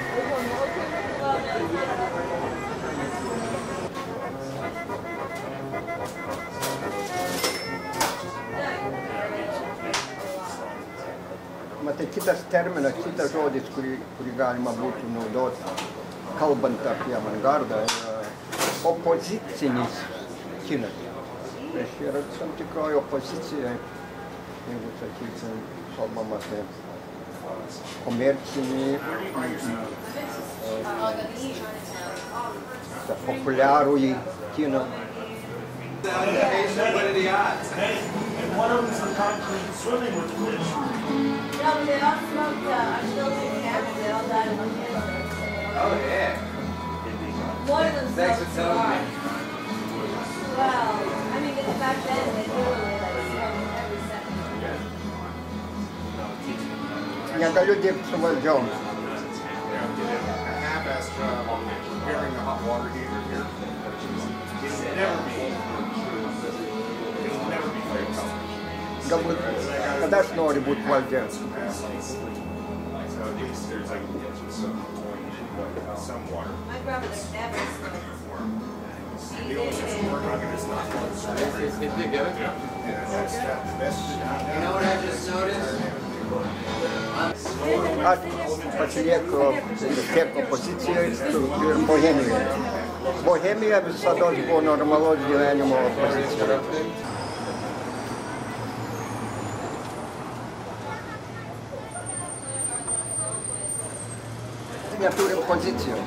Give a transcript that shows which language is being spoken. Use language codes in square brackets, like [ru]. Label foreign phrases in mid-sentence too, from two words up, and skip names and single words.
[lt] Matai, kitas terminas, kitas žodis, kurį galima būtų naudoti, kalbant apie avangardą, yra opozicinis kinas. Reiškia, yra tam tikroji opozicija, jeigu sakysim, kalbam apie komercinį, populiarųjį kiną. [en] And one of them is the concrete swimming with the fish. No, they all smoked, our children and they all died in the cancer. Oh, yeah. One of them Thanks for smoked telling me. cigars. Well, I mean, back then, they literally like smoked every second. [lt] Negaliu dirbti su valdžiom. [en] A half-assed job repairing the hot water heater here. It'll never be fair color. [lt] Galbūt, kada aš noriu būti valdžia. [en] So at least there's like some water. My grandmother never smoked. She The only thing did. we're not going to stop on is It's good. that's the best. You know what I just noticed? [lt] Aš pasilieku tiek opozicijoje ir Bohemijoje. Bohemija visada buvo normalaus gyvenimo opozicija. Neturim pozicijos.